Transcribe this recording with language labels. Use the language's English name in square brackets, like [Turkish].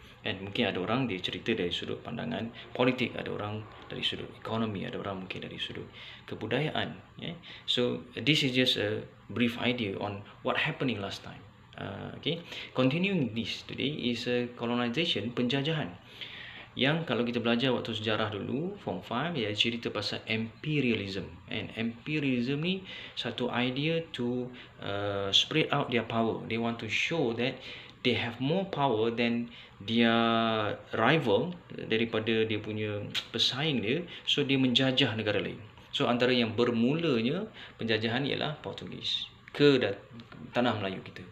[Malay] And mungkin ada orang dia cerita dari sudut pandangan politik, ada orang dari sudut ekonomi, ada orang mungkin dari sudut kebudayaan. [English] So this is just a brief idea on what happening last time. Okay, continuing this today is colonization, penjajahan. [Malay] Yang kalau kita belajar waktu sejarah dulu, Form 5, ia cerita pasal imperialism. [English] And imperialism [Malay] ni satu [English] idea to spread out their power. They want to show that they have more power than their rival, [Malay] daripada dia punya pesaing dia. So dia menjajah negara lain. So antara yang bermulanya penjajahan ialah Portugis ke tanah Melayu kita.